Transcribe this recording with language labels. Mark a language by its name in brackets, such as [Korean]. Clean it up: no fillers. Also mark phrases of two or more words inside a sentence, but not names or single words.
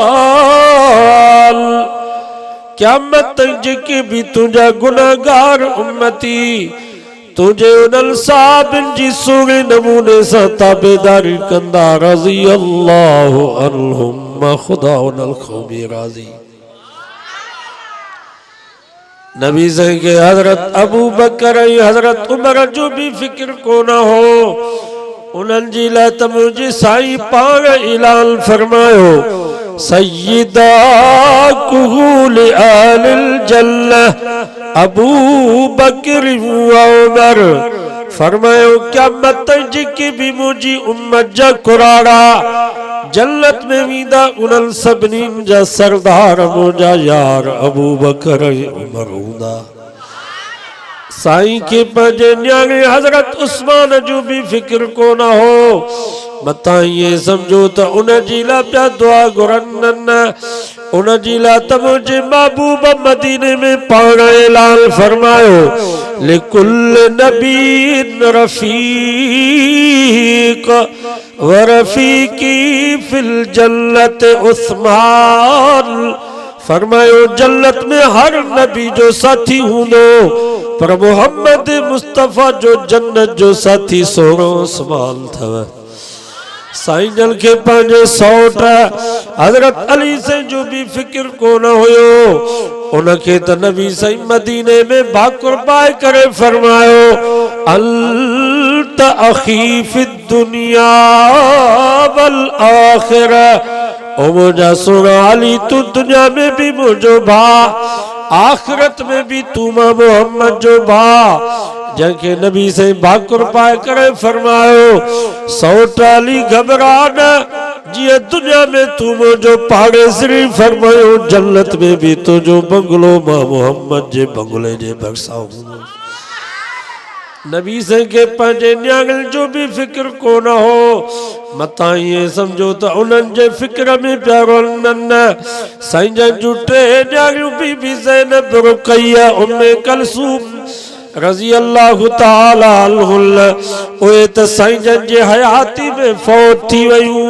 [Sindhi] क़यामत जेके भी तुंहिंजा गुनाहगार उम्मती तुझे उन्हनि साहबनि जी सुहिणे नमूने सां ताबेदारी कंदा, [Arabic] رضي الله عنهم, [Sindhi] मां ख़ुदा उन्हनि खां बि राज़ी। नबी साईं के हज़रत अबू बकर ऐं हज़रत उमर जो भी फ़िक्र कोन हो। उन्हनि जी लाइ त मुंहिंजे साईं पाण ऐलान फरमायो, [Arabic] سيدا كهول أهل الجنة أبو بكر وعمر. [Sindhi] फरमायो क़यामत जेके भी मुंहिंजी उम्मत जा कुराड़ा जन्नत में वेंदा, उन्हनि सभिनीनि जा सरदार मुंहिंजा यार अबू बकर ऐं उमर हूंदा। साईं के पंहिंजे न्याणे हज़रत उस्मान जो भी फ़िक्र कोन हो। मतां ये समझो त उन जी लाइ पिया दुआ घुरनि, उन जी ला त मुझे महबूब मदीने में पाण ऐलान फरमायो [Arabic] لكل نبي رفيق ورفيقي في الجنة عثمان. [Sindhi] फरमायो जन्नत में हर नबी जो साथी हूंदो पर मोहम्मद मुस्तफ़ा जो जन्नत जो साथी सोणो उस्मान थव। साईं जन के पंहिंजे सौट हज़रत अली से जो भी फिक्र कोन हुयो उनके त नबी साईं मदीने में भाकुर पाए करे फरमायो [Arabic] أنت أخي في الدنيا والآخرة. [Sindhi] ओ मुझा सोना अली तू दुनिया में भी मुझो भा आखिरत में भी तू मां मोहम्मद जो भा। जंहिंखे नबी से भाकुर पाए करे फरमायो सौट अली घबरा न जिए दुनिया में तू मुझो पाड़ेसरी फरमायो जन्नत में भी तुझो बंगलो मां मोहम्मद जे बंगले जे भरसा हूंदो। नबी से के पंहिंजे न्याणियुनि जो भी फिक्र कोन हो मता ये समझो त उन्हनि जे फिक्र में प्यारो न साईं जन जूं टे न्याणियूं बीबी ज़ैनब रुक़ैया उम्मे कलसूम [Arabic] رضي الله تعالى عنهن [Sindhi] ओए त साईं जन जे हयाती में फौत थी वयूं।